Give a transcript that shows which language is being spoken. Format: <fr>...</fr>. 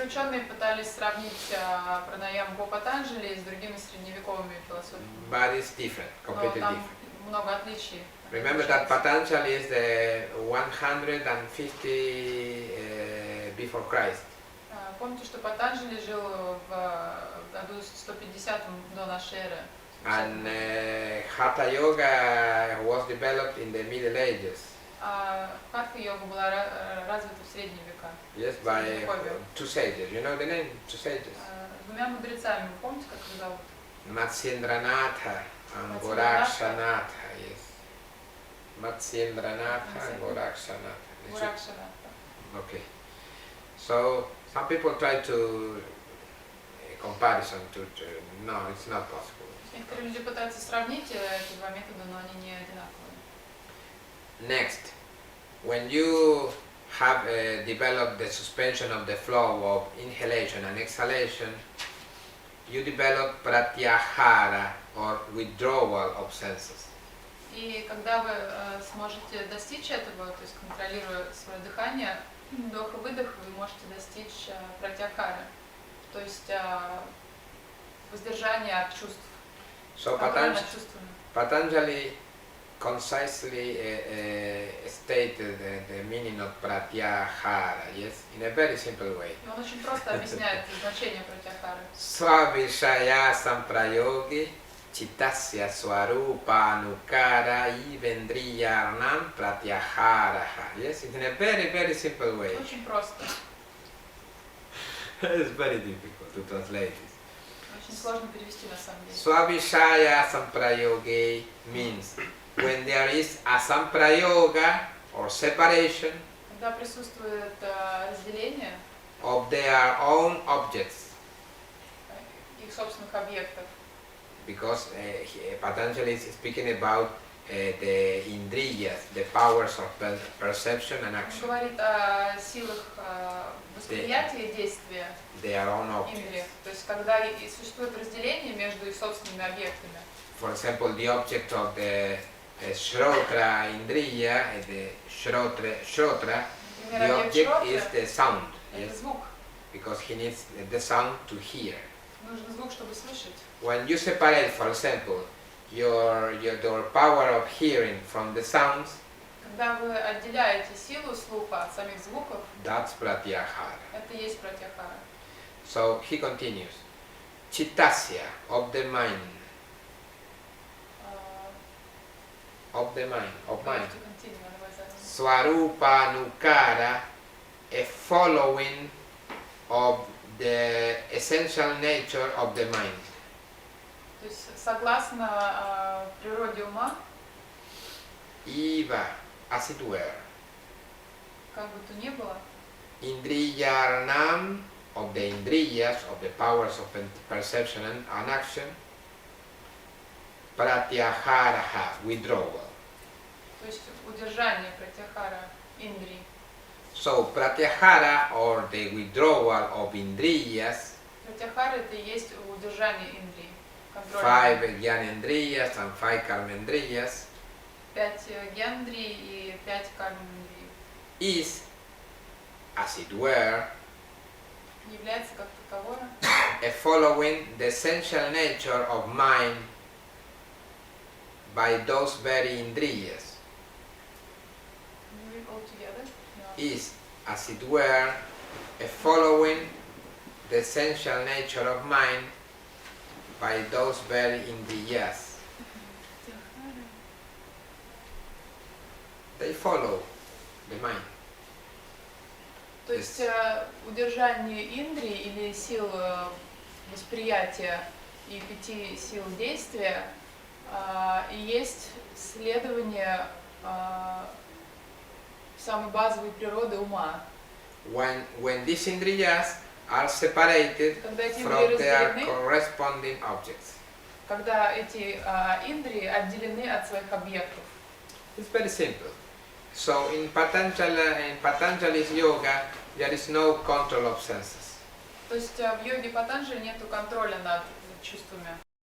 <ru>Некоторые ученые пытались сравнить пранаяму по Патанджали с другими средневековыми философиями.</ru> <en>but it's different,</en> <ru>Но</ru> <en>completely</en> <ru>там</ru> <en>different.</en> <ru>много отличий.</ru> <en>Remember that Patanjali is the 150 before Christ.</en> <ru>Помните, что Патанджали жил в году 150 до нашей эры.</ru> <en>And Hatha Yoga was developed in the Middle Ages.</en> <ru>А хатха-йога была развита в средние века.</ru> <en>Yes, by two sages. You know the name? Two sages.</en> <ru>Двумя мудрецами. Вы помните, как их зовут?</ru> <en>Matsyendranatha and Gorakshanatha. Yes. Matsyendranatha and Gorakshanatha.</en> <ru>Гуракшанатха.</ru> <en>Okay. So some people try to comparison to no, it's not possible.</en> <ru>Некоторые люди пытаются сравнить эти два метода, но они не одинаковые.</ru> <en>Next, when you have developed the suspension of the flow of inhalation and exhalation, you develop pratyahara or withdrawal of senses.</en> <ru>И когда вы сможете достичь этого, то есть контролируя свое дыхание, вдох и выдох, вы можете достичь пратьяхары, то есть воздержания от чувств.</ru> <en>So Patanjali concisely stated the meaning of pratyahara, yes, in a very simple way.</en> <ru>И он очень просто объясняет значение пратьяхары.</ru> <sa>Svavishaya samprayogi chittasya swarupa anukara ivendriyarnam pratyaharaha.</sa> <en>Yes, it's in a very, very simple way.</en> <ru>Очень просто.</ru> <en>It's very difficult to translate it.</en> <ru>Очень сложно перевести на самом деле.</ru> <sa>Swavishaya samprayogi</sa> <en>means when there is a samprayoga or separation</en> <ru>Когда присутствует разделение</ru> <en>of their own objects,</en> <ru>их собственных объектов,</ru> <en>because Patanjali is speaking about the indriyas, the powers of perception and action.</en> <ru>говорит о силах восприятия и действия</ru> <en>They are own objects.</en> <ru>индриев. То есть когда и существует разделение между их собственными объектами.</ru> <en>For example, the object of the shrotra indriya, the shrotra,</en> <ru>Например,</ru> <en>the</en> <ru>объект</ru> <en>object is</en> <ru>шроты</ru> <en>the sound,</en> <ru>— это</ru> <en>yes,</en> <ru>звук.</ru> <en>because he needs the sound to hear.</en> <ru>Нужен звук, чтобы слышать.</ru> <en>When you separate, for example, your power of hearing from the sounds,</en> <ru>Когда вы отделяете силу слуха от самих звуков,</ru> <en>that's pratyahara.</en> <ru>это и есть пратьяхара.</ru> <en>So he continues. Chittasya, of the mind, of mind.</en> <ru>Можете</ru> <en>continue, otherwise</en> <sa>Swarupa nukara,</sa> <en>a following of the essential nature of the mind.</en> <ru>То есть согласно природе ума,</ru> <en>Iva, as it were,</en> <ru>как бы то ни было,</ru> <en>indriyarnam, of the indriyas, of the powers of perception and action, pratyaharaha, withdrawal.</en> <ru>то есть удержание пратьяхара индрии.</ru> <en>So pratyahara, or the withdrawal of indriyas,</en> <ru>Пратьяхара — это и есть удержание индрии, контроль.</ru> <en>5 gyanendriyas and 5 karmendriyas,</en> <ru>5 гьяндрий и 5 кармандрий.</ru> <en>is, as it were,</en> <ru>Является как таковое</ru> <en>a following the essential nature of mind by those very indriyas. all together. Is, as it were, a following the essential nature of mind by those very indriyas. They follow the mind.</en> <ru>То есть удержание индрии или сил восприятия и 5 сил действия и есть следование самой базовой природы ума.</ru> <en>When these indriyas are separated</en> <ru>Когда эти</ru> <en>from</en> <ru>индрии</ru> <en>their</en> <ru>разделены,</ru> <en>corresponding objects.</en> <ru>когда эти индрии отделены от своих объектов.</ru> <en>It's very simple. So in Patanjali's yoga, there is no control of senses.</en> <ru>То есть в йоге Патанджали нету контроля над чувствами.</ru>